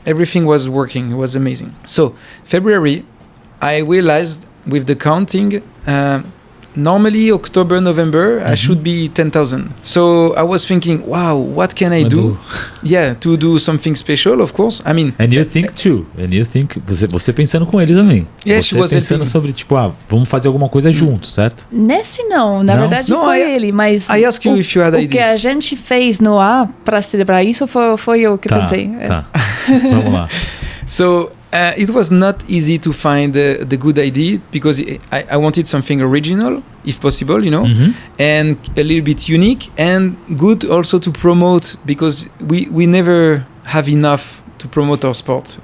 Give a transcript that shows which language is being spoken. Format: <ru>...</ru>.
<en>Everything was working, it was amazing. So, February, I realized with the counting, normally October, November, I should be 10,000. So I was thinking, wow, what can I do? Yeah, to do something special, of course. I mean... And you think too. And you think...</en> <pt>Você pensando com eles também.</pt> <en>Yeah,</en> <pt>você pensando sobre, tipo, vamos fazer alguma coisa juntos, certo? Nesse não. Na verdade foi ele, mas...</pt> <en>I ask you if you had ideas.</en> <pt>O que a gente fez no ar para celebrar isso foi eu que pensei. Tá. Vamos lá.</pt> <en>So... it was not easy to find the good idea because I wanted something original, if possible, you know, and a little bit unique and good also to promote because we never have enough to promote our sport.</en>